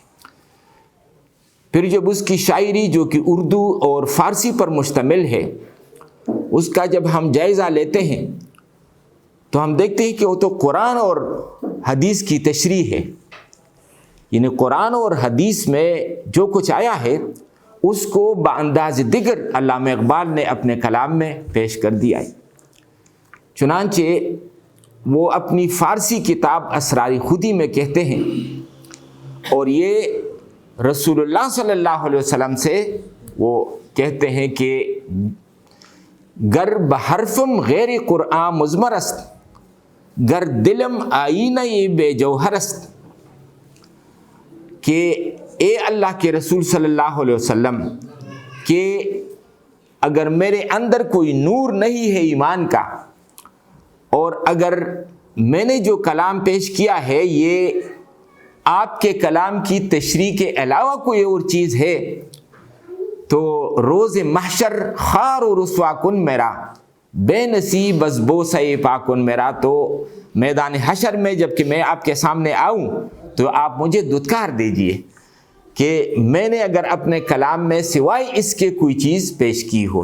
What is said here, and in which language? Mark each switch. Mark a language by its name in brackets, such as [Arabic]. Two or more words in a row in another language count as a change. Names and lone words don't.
[Urdu] پھر جب اس کی شاعری جو کہ اردو اور فارسی پر مشتمل ہے اس کا جب ہم جائزہ لیتے ہیں تو ہم دیکھتے ہیں کہ وہ تو قرآن اور حدیث کی تشریح ہے، یعنی قرآن اور حدیث میں جو کچھ آیا ہے اس کو بانداز دیگر علامہ اقبال نے اپنے کلام میں پیش کر دیا ہے۔ چنانچہ وہ اپنی فارسی کتاب اسرار خودی میں کہتے ہیں، اور یہ رسول اللہ صلی اللہ علیہ وسلم سے وہ کہتے ہیں کہ [Persian] گر بحرفم غیر قرآن مزمر است، گر دلم آئینہ بے جوہر است، [Urdu] کہ اے اللہ کے رسول صلی اللہ علیہ وسلم کہ اگر میرے اندر کوئی نور نہیں ہے ایمان کا، اور اگر میں نے جو کلام پیش کیا ہے یہ آپ کے کلام کی تشریح کے علاوہ کوئی اور چیز ہے تو [Persian] روز محشر خار و رسوا کن میرا، بے نصیب از بوسہ پاکن میرا، [Urdu] تو میدان حشر میں جب کہ میں آپ کے سامنے آؤں تو آپ مجھے دھتکار دیجئے کہ میں نے اگر اپنے کلام میں سوائے اس کے کوئی چیز پیش کی ہو۔